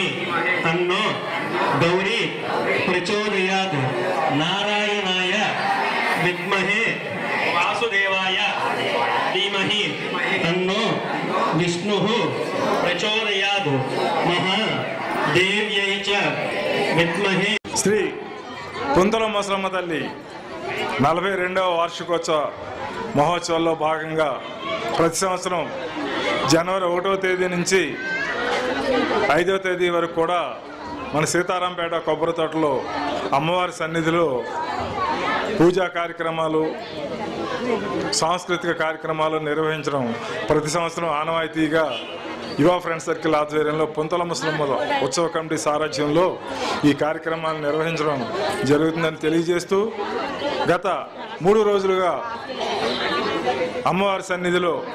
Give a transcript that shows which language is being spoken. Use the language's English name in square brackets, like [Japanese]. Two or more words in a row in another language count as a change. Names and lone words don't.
[Sanskrit] तन्नो गौरी प्रचोदयात् नारायणाय विद्महे वासुदेवाय धीमहि तन्नो विष्णुः प्रचोदयात् महादेव्यै च विद्महे [Telugu] శ్రీ కుంతల ముసలమ్మ తల్లి 42వ వార్షికోత్సవ మహోత్సవాల్లో భాగంగా ప్రతి సంవత్సరం జనవరి 1వ తేదీ నుంచి 5వ తేదీ వరకు కూడా మన సీతారాంపేట కొబ్బరి తోటలో అమ్మవారి సన్నిధిలో పూజా కార్యక్రమాలు సాంస్కృతిక కార్యక్రమాలు నిర్వహించడం ప్రతి సంవత్సరం ఆనవాయితీగా యువ ఫ్రెండ్స్ సర్కిల్ ఆధ్వర్యంలో కుంతల ముసలమ్మ ఉత్సవ కమిటీ సారథ్యంలో ఈ కార్యక్రమాలను నిర్వహించడం జరుగుతుందని తెలియజేస్తూ గత 3 రోజులుగా అమ్మవారి సన్నిధిలో